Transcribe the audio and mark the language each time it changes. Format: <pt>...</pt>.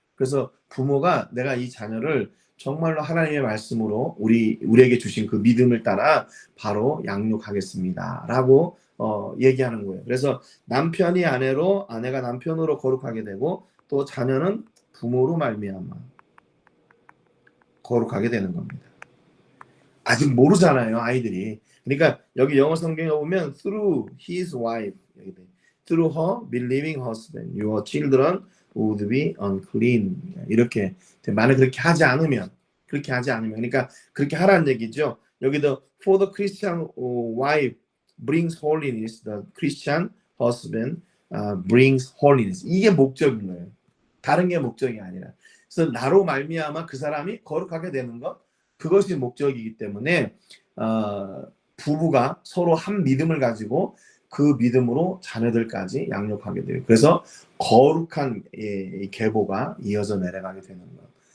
<ko>그래서 부모가 내가 이 자녀를 정말로 하나님의 말씀으로 우리에게 주신 그 믿음을 따라 바로 양육하겠습니다. 라고 얘기하는 거예요. 그래서 남편이 아내로, 아내가 남편으로 거룩하게 되고 또 자녀는 부모로 말미암아 거룩하게 되는 겁니다. 아직 모르잖아요, 아이들이. 그러니까 여기 영어 성경에 보면</ko> <en>through his wife, through her believing husband, your children would be unclean.</en> <ko>이렇게 만약 그렇게 하지 않으면 그러니까 그렇게 하라는 얘기죠. 여기도</ko> <en>for the Christian wife brings holiness, the Christian husband brings holiness.</en> <ko>이게 목적인 거예요. 다른 게 목적이 아니라. 그래서 나로 말미암아 그 사람이 거룩하게 되는 것, 그것이 목적이기 때문에 부부가 서로 한 믿음을 가지고 그 믿음으로 자녀들까지 양육하게 돼요. 그래서 거룩한 계보가 이어져 내려가게 되는 거예요.</ko>